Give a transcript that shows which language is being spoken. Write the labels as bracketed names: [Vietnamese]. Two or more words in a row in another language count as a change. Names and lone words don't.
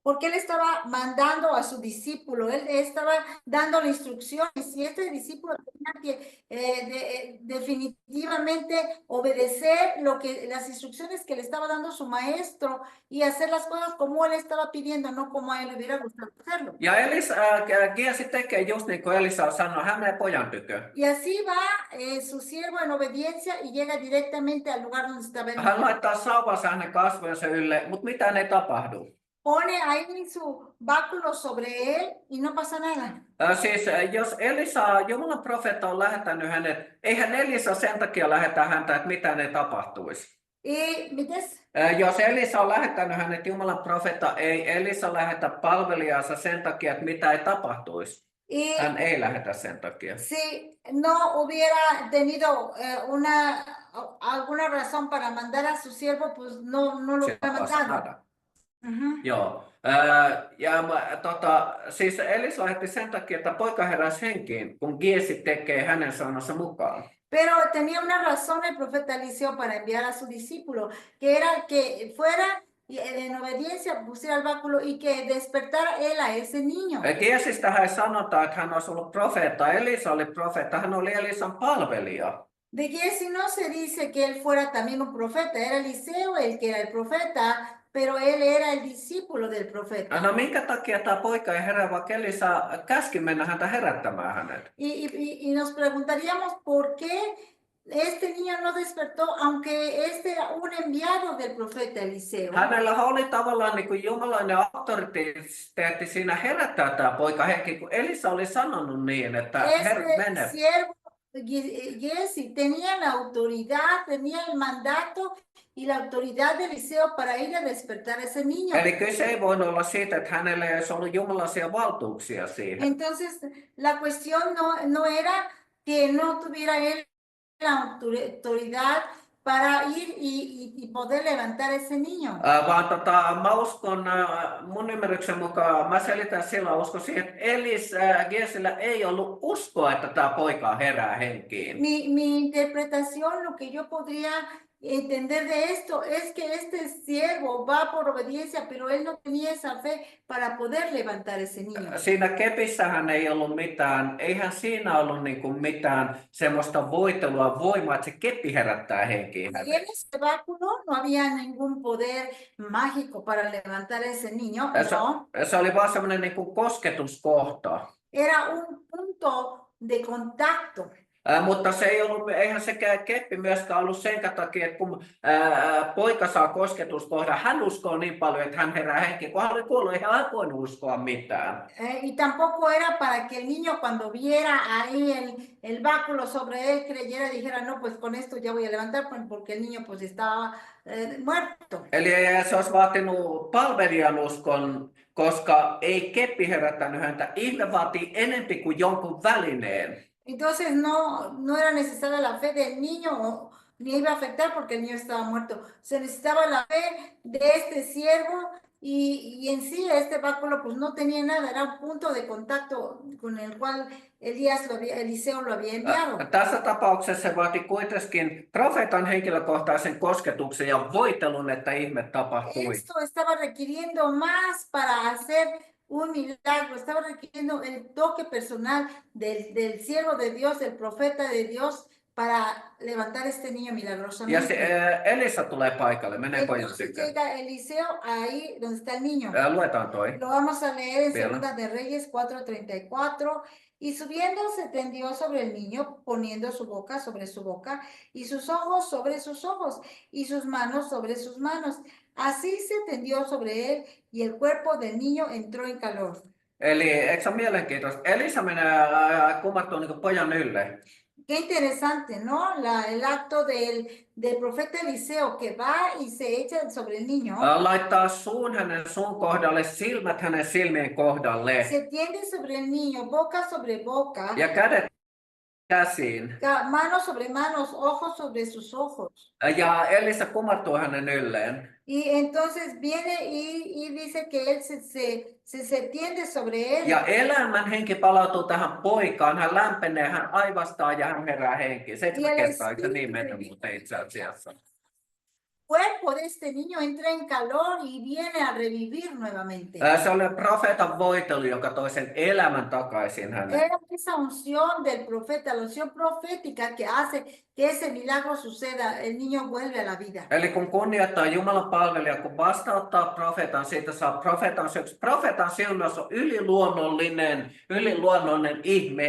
[Spanish] Porque él estaba mandando a su discípulo, él estaba dando instrucciones y este discípulo tenía que definitivamente obedecer las instrucciones que le estaba dando su maestro y hacer las cosas como él estaba pidiendo, no como a él le hubiera gustado hacerlo. [Finnish] Ja Giesi tekee just niin kuin Elisa sanoi, hän menee pojan tykö. [Spanish] Y así va su siervo en obediencia y llega directamente al lugar donde estaba el [Finnish] Hän [Spanish] niño. [Finnish] laittaa sauvansa hänen kasvojensa ylle, mutta mitään ei tapahdu. [Spanish] Pone ahí su báculo sobre él y no pasa nada. [Finnish] Siis jos Elisa, Jumalan profeetta on lähettänyt hänet, eihän Elisa sen takia lähetä häntä, että mitään ei tapahtuisi. ¿Mites? Jos Elisa on lähettänyt hänet, Jumalan profeetta, ei Elisa lähetä palvelijansa sen takia, että mitä ei tapahtuisi. Hän ei lähetä sen takia. [Spanish] Si no hubiera tenido alguna razón para mandar a su siervo, pues no lo hubiera mandado. [Finnish] Joo. Siis Elisa lähetti sen takia, että poika heräsi henkiin, kun Giesi tekee hänen sanansa mukaan. [Spanish] Pero tenía una razón el profeta Eliseo para enviar a su discípulo, que era que fuera y en obediencia pusiera el báculo y que despertara él a ese niño. [Finnish] Giesistähän ei sanota, että hän olisi ollut profeetta. Elisa oli profeetta, hän oli Elisan palvelija. [Spanish] De Giesi no se dice que él fuera también un profeta, era Eliseo el que era el profeta, pero él era el discípulo del profeta. [Finnish] No minkä takia tämä poika ei herää, vaikka Elisa käski mennä häntä herättämään hänet? [Spanish] Y nos preguntaríamos por qué este niño no despertó, aunque este era un enviado del profeta Eliseo. [Finnish] Hänellä oli tavallaan niin kuin jumalainen auktoriteetti siinä herättää tämä poika henki, kun Elisa oli sanonut niin, että Herra [Spanish] Este [Finnish] mene. [Spanish] siervo Giesi tenía la autoridad, tenía el mandato y la autoridad de Eliseo para ir a despertar a ese niño. [Finnish] Eli kyse ei voinut olla siitä, että hänellä ei olisi ollut jumalaisia valtuuksia siihen. [Spanish] Entonces, la cuestión no era que no tuviera él la autoridad para ir y poder levantar a ese niño. [Finnish] Vaan mä uskon, mun ymmärryksen mukaan, mä selitän silloin, uskon siihen, että Giesillä ei ollut uskoa, että tämä poika herää henkiin. [Spanish] Mi interpretación, lo que yo podría entender de esto es que este siervo va por obediencia, pero él no tenía esa fe para poder levantar ese niño. [Finnish] Siinä kepissähän ei ollut mitään, eihän siinä ollut niinku mitään semmoista voitelua, voimaa, että se keppi herättää henkiin. [Spanish] Y en ese báculo no había ningún poder mágico para levantar a ese niño, no. [Finnish] Se oli vaan semmoinen niinku kosketuskohta. [Spanish] Era un punto de contacto. [Finnish] Mutta se ei ollut, eihän se keppi myöskään ollut sen takia, että kun poika saa kosketuskohdan, hän uskoo niin paljon, että hän herää henkiin, kun hän oli kuollut, eihän hän voinut uskoa mitään. [Spanish] Y tampoco era para que el niño cuando viera ahí el báculo sobre él creyera, dijera, no, pues con esto ya voy a levantar, porque el niño pues estaba muerto. [Finnish] Eli se olisi vaatinut palvelijan uskon, koska ei keppi herättänyt häntä. Ihme vaatii enempi kuin jonkun välineen. [Spanish] Entonces no era necesaria la fe del niño, ni iba a afectar porque el niño estaba muerto. Se necesitaba la fe de este siervo y en sí este báculo pues no tenía nada, era un punto de contacto con el cual Eliseo lo había enviado. [Finnish] Tässä tapauksessa se vaati kuitenkin profeetan henkilökohtaisen kosketuksen ja voitelun, että ihme tapahtui. [Spanish] Esto estaba requiriendo más para hacer un milagro, estaba requiriendo el toque personal del siervo de Dios, del profeta de Dios, para levantar este niño milagrosamente. [Finnish] Ja Elisa tulee paikalle, menee pojan [Spanish] Entonces [Finnish] tykö. [Spanish] llega Eliseo ahí donde está el niño. [Finnish] Luetaan toi. [Spanish] Lo vamos a leer en Bien. Segunda de Reyes 4:34. Y subiendo se tendió sobre el niño, poniendo su boca sobre su boca, y sus ojos sobre sus ojos, y sus manos sobre sus manos. Así se tendió sobre él, y el cuerpo del niño entró en calor. [Finnish] Eli eikö se ole mielenkiintoista? Elisa menee kumartuu niin pojan ylle. [Spanish] Qué interesante, ¿no? El acto del profeta Eliseo que va y se echa sobre el niño. [Finnish] Laittaa suun hänen suun kohdalle, silmät hänen silmien kohdalle. [Spanish] Se tiende sobre el niño, boca sobre boca. [Finnish] Ja kädet käsiin. [Spanish] Manos sobre manos, ojos sobre sus ojos. [Finnish] Ja Elisa kumartuu hänen ylleen. [Spanish] Y entonces viene y dice que él se tiende sobre él. [Finnish] Ja elämän henki palautuu tähän poikaan. Hän lämpenee, hän aivastaa ja hän herää henkiin. 7 kertaa, eikö se niin mennyt muuten itse asiassa? [Spanish] Cuerpo de este niño entra en calor y viene a revivir nuevamente. [Finnish] Se oli profeetan voitelu, joka toi sen elämän takaisin hänelle. [Spanish] Era esa unción del profeta, la unción profética que hace que ese milagro suceda, el niño vuelve a la vida. [Finnish] Eli kun kunnioittaa Jumalan palvelija, kun vastauttaa profeetan, siitä saa profeetan syöksi. Profeetan silmässä on yliluonnollinen ihme.